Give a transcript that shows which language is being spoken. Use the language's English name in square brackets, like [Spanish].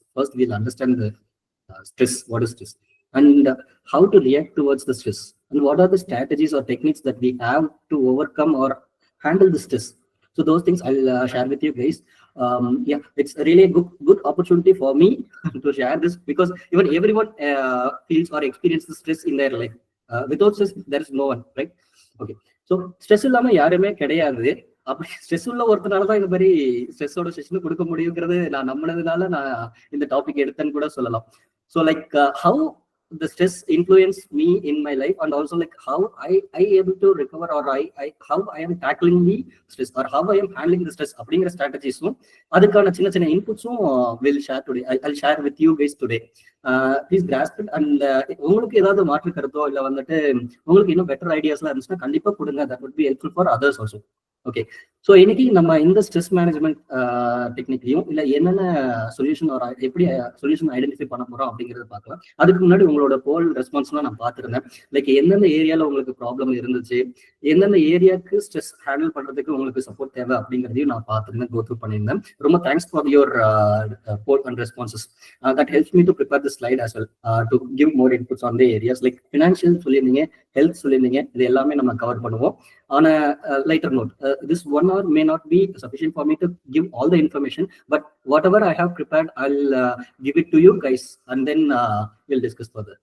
[English] First, we'll understand the stress, what is stress, and how to react towards the stress, and what are the strategies or techniques that we have to overcome or handle the stress. So those things I'll share with you guys. Yeah, it's really a good opportunity for me to share this, because even everyone feels or experiences stress in their life. Without stress, there is no one, right? [Tamil] Okay, so stress இல்லாம யாருமே கிடையாது. அப்படி stress உள்ள ஒருத்தனால தான் இந்த மாதிரி ஸ்ட்ரெஸ்ஸோட session கொடுக்க முடியுங்கிறது நான் நம்பினதுனால நான் இந்த டாபிக் எடுத்தேன்னு கூட சொல்லலாம். [English] so like how the stress influenced me in my life, and also like how I able to recover, or how I am tackling the stress, or how I am handling the stress [Tamil] அப்படிங்கிற ஸ்ட்ராட்டஜிஸும் அதுக்கான சின்ன சின்ன இன்புட்ஸும் [English] will share today. I'll share with you guys today. Please grasp it, and [Tamil] உங்களுக்கு ஏதாவது மாற்று கருத்தோ இல்லை வந்துட்டு உங்களுக்கு இன்னும் பெட்டர் ஐடியாஸ்லாம் இருந்துச்சுன்னா கண்டிப்பா கொடுங்க. [English] That would be helpful for others also. [Tamil] Okay. So இன்னைக்கு நம்ம இந்த ஸ்ட்ரெஸ் மேனேஜ்மெண்ட் டெக்னிக்லையும் இல்லை என்னென்ன சொல்யூஷன் எப்படி சொல்யூஷன் ஐடென்டிஃபை பண்ண போறோம் அப்படிங்கிறத பார்க்கலாம். அதுக்கு முன்னாடி உங்களோட போல் ரெஸ்பான்ஸ்லாம் நான் பார்த்துருந்தேன். லைக் எந்தெந்த ஏரியாவில் உங்களுக்கு ப்ராப்ளம் இருந்துச்சு, எந்தெந்த ஏரியாவுக்கு ஸ்ட்ரெஸ் ஹேண்டில் பண்றதுக்கு உங்களுக்கு சப்போர்ட் தேவை அப்படிங்கிறதையும் நான் பார்த்துருந்தேன், கோ த்ரூ பண்ணியிருந்தேன். [English] ரொம்ப thanks for your poll and responses. That helps me to prepare the slide as well to give more inputs on the areas. [Tamil] Like financial சொல்லியிருந்தீங்க, ஹெல்த் சொல்லியிருந்தீங்க, இது எல்லாமே நம்ம கவர் பண்ணுவோம். [English] On a lighter note, this 1 hour may not be sufficient for me to give all the information, but whatever I have prepared, I'll give it to you guys, and then we'll discuss further.